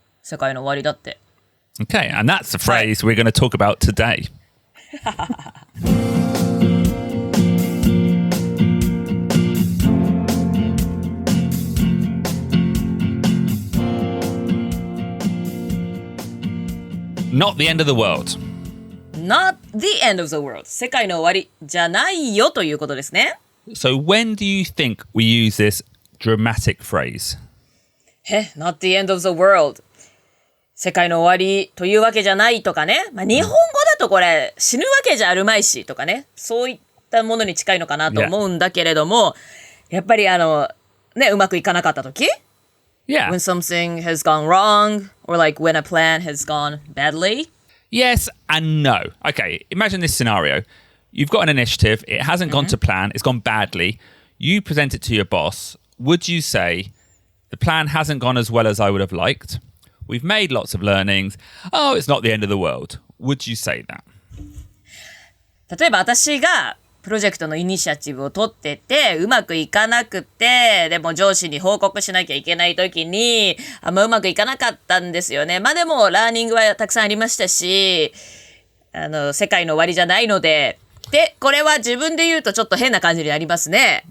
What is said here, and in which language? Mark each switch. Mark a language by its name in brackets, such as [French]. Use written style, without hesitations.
[Japanese] 世界の終わりだって。 [English] Okay, and that's the phrase we're going to talk about today. Not the end of the world. Not the end of the world. [Japanese] 世界の終わりじゃないよということですね。 [English] So when do you think we use this dramatic phrase? Not the end of the world. [Japanese] 世界の終わりというわけじゃないとかね。日本語だとこれ死ぬわけじゃあるまいしとかね。そういったものに近いのかなと思うんだけれども、やっぱりね、うまくいかなかったとき [English] Yeah. When something has gone wrong, or like when a plan has gone badly? Yes and no. Okay, imagine this scenario. You've got an initiative, it hasn't gone to plan, it's gone badly. You present it to your boss. Would you say, the plan hasn't gone as well as I would have liked? We've made lots of learnings. Oh, it's not the end of the world. Would you say that? [Japanese] 例えば私がプロジェクトのイニシアチブを取ってて、うまくいかなくて、でも上司に報告しなきゃいけないときに、うまくいかなかったんですよね。でも、ラーニングはたくさんありましたし、世界の終わりじゃないので、で、これは自分で言うとちょっと変な感じになりますね。